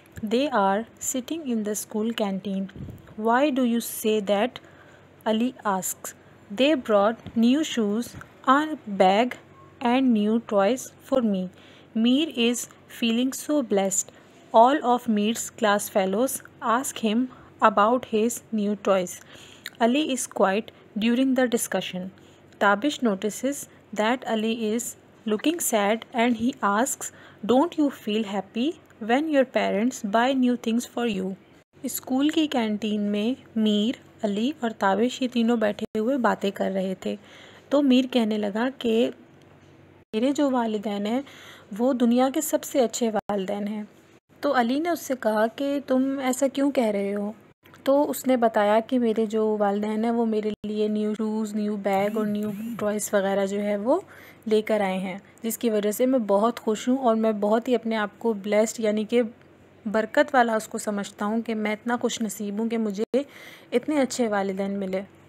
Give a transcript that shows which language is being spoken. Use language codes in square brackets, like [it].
[en] They are sitting in the school canteen. Why do you say that? Ali asks. They brought new shoes, a bag and new toys for me. Meer is feeling so blessed. All of Meer's class fellows ask him about his new toys. Ali is quiet during the discussion. Tabish notices that Ali is looking sad and he asks, "Don't you feel happy when your parents buy new things for you?" [ur] School کی canteen میں میر، علی اور تابش یہ تینوں بیٹھے ہوئے باتیں کر رہے تھے. تو میر کہنے لگا کہ میرے جو والدین ہیں وہ دنیا کے سب سے اچھے والدین ہیں. تو علی نے اس سے کہا کہ تم ایسا کیوں کہہ رہے ہو؟ تو اس نے بتایا کہ میرے جو والدین ہیں وہ میرے لیے نیو شوز، نیو بیگ اور نیو ٹوائز وغیرہ جو ہے وہ لے کر آئے ہیں، جس کی وجہ سے میں بہت خوش ہوں اور میں بہت ہی اپنے آپ کو بلیسڈ یعنی کہ برکت والا اس کو سمجھتا ہوں کہ میں اتنا خوش نصیب ہوں کہ مجھے اتنے اچھے والدین ملے.